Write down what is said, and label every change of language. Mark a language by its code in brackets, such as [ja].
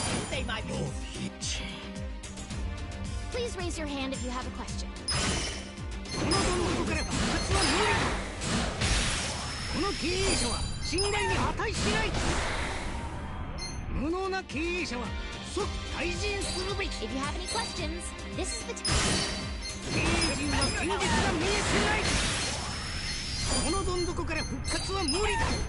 [en] Say my piece. Please raise your hand if you have a question. [ja] このどん底から復活は無理だ。この経営者は信頼に値しない。無能な経営者は即退陣するべき。 [en] If you have any questions, this is the time. [ja] 経営陣は現実が見えてない。このどん底から復活は無理だ。